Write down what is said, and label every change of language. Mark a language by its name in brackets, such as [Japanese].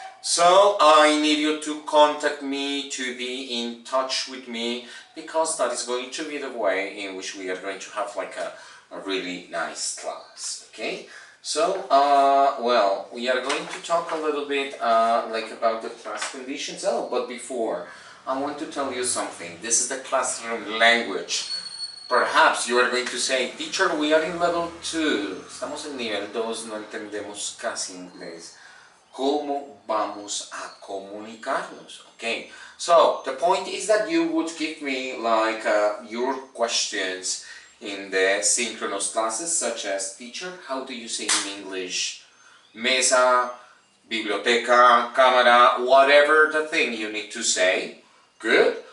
[English] So I need you to contact me, to be in touch with me, because that is going to be the way in which we are going to have like a really nice class, okay? So, well, we are going to talk a little bit like about the class conditions. Oh, but before, I want to tell you something. This is the classroom language. Perhaps you are going to say, teacher, we are in level 2. [Spanish] Estamos en nivel 2, no entendemos casi inglés. ¿Cómo vamos a comunicarnos? [English] Okay, so the point is that you would give me like your questions in the synchronous classes, such as, teacher, how do you say in English [Spanish] mesa, biblioteca, cámara, [English] whatever the thing you need to say. Good.